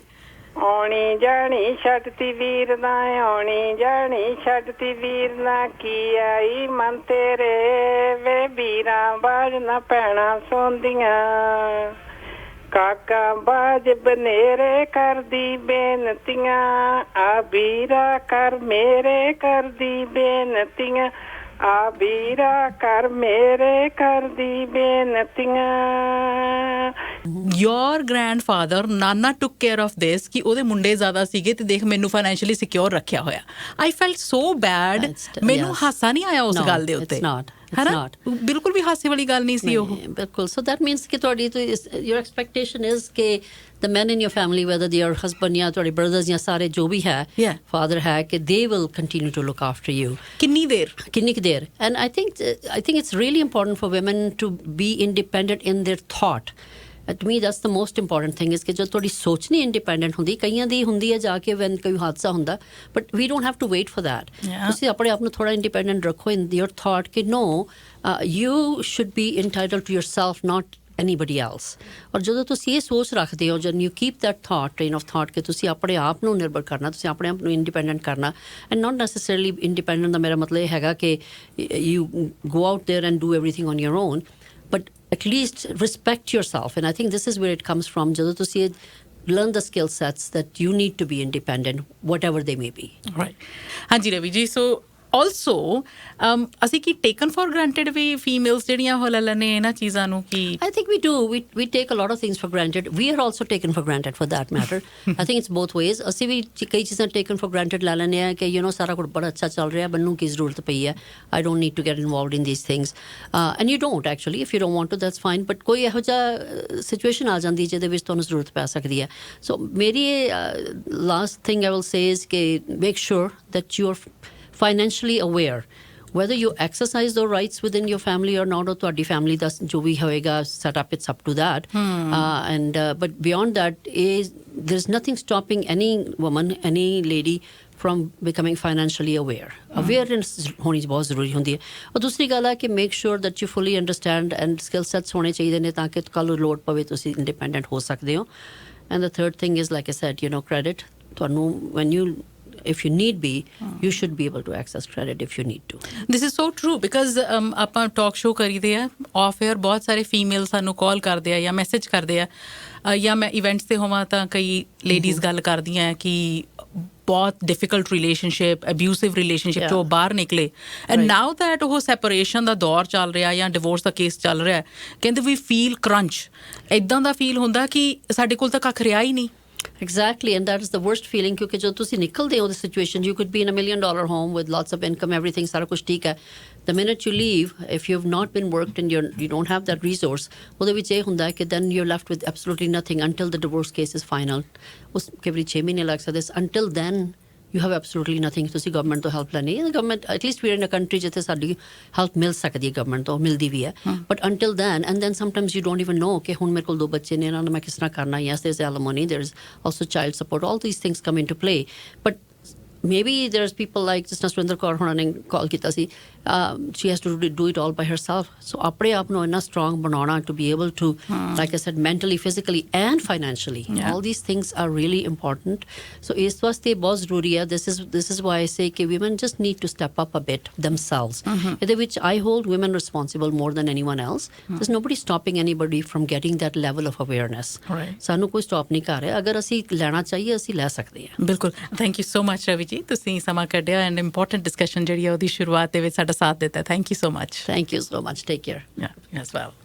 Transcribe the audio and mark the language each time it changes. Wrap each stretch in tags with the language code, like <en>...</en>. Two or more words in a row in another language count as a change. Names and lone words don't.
<pa>ਆਉਣੀ ਜਾਣੀ ਛੱਡਤੀ ਵੀਰ ਨਾ ਆਉਣੀ ਜਾਣੀ ਛੱਡਤੀ ਵੀਰ ਨਾ ਕੀ ਆਈ ਮਨ ਤੇਰੇ ਵੇ ਵੀਰਾਂ ਬਾਜ ਨਾ ਪੈਣਾ ਸੌਂਦੀਆਂ ਕਾਕਾ ਬਾਜ ਬਨੇਰੇ ਕਰਦੀ ਬੇਨਤੀਆਂ ਆ ਵੀਰਾ ਕਰ ਮੇਰੇ ਕਰਦੀ ਬੇਨਤੀਆਂ ਆ ਵੀਰਾ ਕਰ ਮੇਰੇ ਕਰਦੀ ਬੇਨਤੀਆਂ</pa> <en>your grandfather</en> <pa>ਨਾਨਾ</pa> <en>took care of this</en> <pa>ਕਿ ਉਹਦੇ ਮੁੰਡੇ ਜ਼ਿਆਦਾ ਸੀਗੇ ਤੇ ਦੇਖ ਮੈਨੂੰ</pa> <en>financially secure</en> <pa>ਰੱਖਿਆ ਹੋਇਆ</pa> <en>I felt so bad</en> <pa>ਮੈਨੂੰ ਹਾਸਾ ਨਹੀਂ ਆਇਆ ਉਸ ਗੱਲ ਦੇ ਉੱਤੇ</pa> <en>not</en> <pa>ਬਿਲਕੁਲ ਵੀ ਹਾਸੇ ਵਾਲੀ ਗੱਲ ਨਹੀਂ ਸੀ ਉਹ</pa> <en>ਬਿਲਕੁਲ ਸੋ that means</en> <pa>ਕਿ ਤੁਹਾਡੀ</pa> <en>your expectation is ਕਿ the men in your family whether they are husband</en> <pa>ਜਾਂ ਤੁਹਾਡੇ</pa> <en>brothers</en> <pa>ਜਾਂ ਸਾਰੇ ਜੋ ਵੀ ਹੈ</pa> <en>father</en> <pa>ਹੈ ਕਿ</pa> <en>they will continue to look after you</en> <pa>ਕਿੰਨੀ ਕੁ ਦੇਰ</pa> <en>and I think it's really important for women to be independent in their thought to me that's the most important thing is</en> <pa>ਕਿ ਜੋ ਤੁਹਾਡੀ ਸੋਚ ਨਹੀਂ ਇੰਡੀਪੈਂਡੈਂਟ ਹੁੰਦੀ ਕਈਆਂ ਦੀ ਹੁੰਦੀ ਹੈ ਜਾ ਕੇ</pa> <en>when</en> <pa>ਕੋਈ ਹਾਦਸਾ ਹੁੰਦਾ</pa> <en>but we don't have to wait for that</en> <pa>ਤੁਸੀਂ ਆਪਣੇ ਆਪ ਨੂੰ ਥੋੜਾ ਇੰਡੀਪੈਂਡੈਂਟ ਰੱਖੋ</pa> <en>in your thought ਕਿ no you should be entitled to yourself not anybody else</en> <pa>ਔਰ ਜਦੋਂ ਤੁਸੀਂ ਇਹ ਸੋਚ ਰੱਖਦੇ ਹੋ ਜਦੋਂ</pa> <en>you keep that train of thought</en> <pa>ਕਿ ਤੁਸੀਂ ਆਪਣੇ ਆਪ ਨੂੰ ਨਿਰਭਰ ਕਰਨਾ ਤੁਸੀਂ ਆਪਣੇ ਆਪ ਨੂੰ ਇੰਡੀਪੈਂਡੈਂਟ ਕਰਨਾ</pa> <en>and not necessarily independent</en> <pa>ਦਾ ਮੇਰਾ ਮਤਲਬ ਇਹ ਹੈਗਾ ਕਿ</pa> <en>you go out there and do everything on your own but at least respect yourself and I think this is where it comes from</en> <pa>ਜਦੋਂ ਤੁਸੀਂ</pa> <en>learn the skill sets that you need to be independent whatever they may be</en> <pa>right ਹਾਂਜੀ ਰਵੀ ਜੀ</pa> <en>so also</en> <pa>ਅਸੀਂ ਕੀ</pa> <en>taken for granted</en> <pa>ਵੀ females ਜਿਹੜੀਆਂ ਹੋ ਲੈ ਲੈਂਦੇ ਇਹਨਾਂ ਚੀਜ਼ਾਂ ਨੂੰ ਕਿ</pa> <en>I think we do we take a lot of things for granted we are also taken for granted for that matter I think it's both ways</en> <pa>ਅਸੀਂ ਵੀ ਕਈ ਚੀਜ਼ਾਂ</pa> <en>taken for granted</en> <pa>ਲੈ ਲੈਂਦੇ ਆ ਕਿ ਸਾਰਾ ਕੁਝ ਬੜਾ ਅੱਛਾ ਚੱਲ ਰਿਹਾ ਮੈਨੂੰ ਕੀ ਜ਼ਰੂਰਤ ਪਈ ਹੈ</pa> <en>I don't need to get involved in these things and you don't actually if you don't want to that's fine but</en> <pa>ਕੋਈ ਇਹੋ ਜਿਹਾ ਸਿਚੁਏਸ਼ਨ ਆ ਜਾਂਦੀ ਜਿਹਦੇ ਵਿੱਚ ਤੁਹਾਨੂੰ ਜ਼ਰੂਰਤ ਪੈ ਸਕਦੀ ਹੈ</pa> <en>so ਮੇਰੀ last thing I will say is ਕਿ make sure that you are financially aware whether you exercise those rights within your family or not or ਤੁਹਾਡੀ family ਦਾ</en> <pa>ਜੋ ਵੀ ਹੋਏਗਾ</pa> <en>set up it's up to that and but beyond that is there's nothing stopping any woman any lady from becoming financially aware awareness</en> <pa>ਹੋਣੀ ਬਹੁਤ ਜ਼ਰੂਰੀ ਹੁੰਦੀ ਹੈ ਔਰ ਦੂਸਰੀ ਗੱਲ ਹੈ ਕਿ</pa> <en>make sure that you fully understand and skill sets</en> <pa>ਹੋਣੇ ਚਾਹੀਦੇ ਨੇ ਤਾਂ ਕਿ ਕੱਲ੍ਹ ਲੋੜ ਪਵੇ ਤੁਸੀਂ independent ਹੋ ਸਕਦੇ ਹੋ</pa> <en>and the third thing is like I said credit ਤੁਹਾਨੂੰ when you if you need be you should be able to access credit if you need to this is so true because</en> <pa>ਆਪਾਂ</pa> <en>talk show</en> <pa>ਕਰੀਦੇ ਆ</pa> <en>off air</en> <pa>ਬਹੁਤ ਸਾਰੇ ਫੀਮੇਲ ਸਾਨੂੰ ਕਾਲ ਕਰਦੇ ਆ ਜਾਂ ਮੈਸੇਜ ਕਰਦੇ ਆ ਜਾਂ ਮੈਂ ਇਵੈਂਟਸ ਤੇ ਹੋਵਾਂ ਤਾਂ ਕਈ ਲੇਡੀਜ਼ ਗੱਲ ਕਰਦੀਆਂ ਕਿ ਬਹੁਤ</pa> <en>difficult relationship abusive relationship</en> <pa>ਚੋਂ ਬਾਹਰ ਨਿਕਲੇ</pa> <en>and now that</en> <pa>ਉਹ ਸੈਪਰੇਸ਼ਨ ਦਾ ਦੌਰ ਚੱਲ ਰਿਹਾ ਜਾਂ ਡਿਵੋਰਸ ਦਾ ਕੇਸ ਚੱਲ ਰਿਹਾ ਕਹਿੰਦੇ ਵੀ</pa> <en>feel crunch</en> <pa>ਇੱਦਾਂ ਦਾ ਫੀਲ ਹੁੰਦਾ ਕਿ ਸਾਡੇ ਕੋਲ ਤਾਂ ਕੱਖ ਰਿਹਾ ਹੀ ਨਹੀਂ</pa> <en>Exactly, and that is the worst feeling because</en> <pa>ਜਦੋਂ ਤੁਸੀਂ ਨਿਕਲਦੇ ਹੋ</pa> <en>the situation you could be in $1 million home with lots of income everything</en> <pa>ਸਾਰਾ ਕੁਝ ਠੀਕ ਹੈ</pa> <en>the minute you leave if you have not been worked and you don't have that resource</en> <pa>ਉਹਦੇ ਵਿੱਚ ਇਹ ਹੁੰਦਾ ਕਿ</pa> <en>then you're left with absolutely nothing until the divorce case is final</en> <pa>ਉਸ ਕਈ ਵਾਰੀ 6 ਮਹੀਨੇ ਲੱਗ ਸਕਦੇ</pa> <en>until then you have absolutely nothing,</en> <pa>ਤੁਸੀਂ ਗਵਰਨਮੈਂਟ ਤੋਂ ਹੈਲਪ ਲੈਣੀ ਹੈ।</pa> <en>government at least we are in a country</en> <pa>ਜਿੱਥੇ ਸਾਡੀ ਹੈਲਪ ਮਿਲ ਸਕਦੀ ਹੈ, ਗਵਰਨਮੈਂਟ ਤੋਂ ਮਿਲਦੀ ਵੀ ਹੈ,</pa> <en>but until then and then sometimes you don't even know</en> <pa>ਕਿ ਹੁਣ ਮੇਰੇ ਕੋਲ 2 ਬੱਚੇ ਨੇ, ਇਹਨਾਂ ਨੂੰ ਮੈਂ ਕਿਸ ਤਰ੍ਹਾਂ ਕਰਨਾ।</pa> <en>yes there is alimony, there is also child support, all these things come into play, but maybe there's people like</en> <pa>ਜਿਸ ਤਰ੍ਹਾਂ ਸੁਰਿੰਦਰ ਕੌਰ ਹੋਣਾ ਨੇ ਕਾਲ ਕੀਤਾ ਸੀ,</pa> <en>she has to do it all by herself, so</en> <pa>ਆਪਣੇ ਆਪ ਨੂੰ ਇੰਨਾ</pa> <en>strong ਬਣਾਉਣਾ to be able to like I said mentally, physically and financially, all these things are really important, so</en> <pa>ਇਸ ਵਾਸਤੇ ਬਹੁਤ ਜ਼ਰੂਰੀ ਹੈ।</pa> <en>this is why I say ਕਿ women just need to step up a bit themselves,</en> <pa>ਇਹਦੇ ਵਿੱਚ</pa> <en>I hold women responsible more than anyone else, there's nobody stopping anybody from getting that level of awareness,</en> <pa>ਸਾਨੂੰ ਕੋਈ ਸਟਾਪ ਨਹੀਂ ਕਰ ਰਿਹਾ, ਅਗਰ ਅਸੀਂ ਲੈਣਾ ਚਾਹੀਏ ਅਸੀਂ ਲੈ ਸਕਦੇ ਹਾਂ। ਬਿਲਕੁਲ,</pa> <en>thank you so much</en> <pa>ਰਵੀ ਜੀ, ਤੁਸੀਂ ਸਮਾਂ ਕੱਢਿਆ</pa> <en>and important discussion</en> <pa>ਜਿਹੜੀ ਹੈ ਉਹਦੀ ਸ਼ੁਰੂਆਤ ਦੇ ਵਿੱਚ ਸਾਡਾ ਸਾਥ ਦਿੱਤਾ।</pa> <en>thank you so much. Thank you so much. Take care. Yeah, as well.</en>